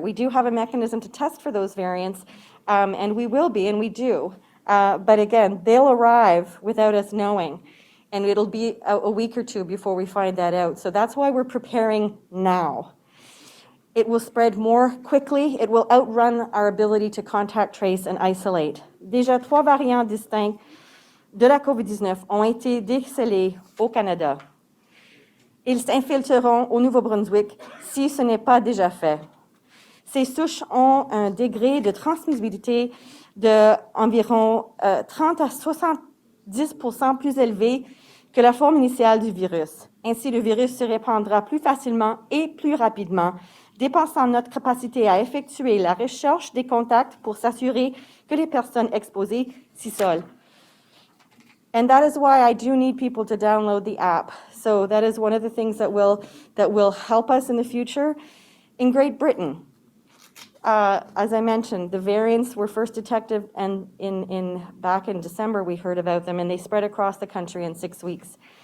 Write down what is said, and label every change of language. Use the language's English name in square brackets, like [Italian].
[English] We do have a mechanism to test for those variants, and we will be, and we do. But again, they'll arrive without us knowing, and it'll be a week or two before we find that out. So that's why we're preparing now. It will spread more quickly. It will outrun our ability to contact trace and isolate. [French] Déjà 3 variants distincts de la COVID-19 ont été décelés au Canada. Ils s'infiltreront au Nouveau-Brunswick si ce n'est pas déjà fait. Ces souches ont un degré de transmissibilité d'environ 30 à 70% plus élevé que la forme initiale du virus. Ainsi, le virus se répandra plus facilement et plus rapidement, dépassant notre capacité à effectuer la recherche des contacts pour s'assurer que les personnes exposées s'isolent. [English] And that is why I do need people to download the app. So that is one of the things that will help us in the future. In Great Britain, as I mentioned, the variants were first detected, and back in December we heard about them, and they spread across the country in 6 weeks.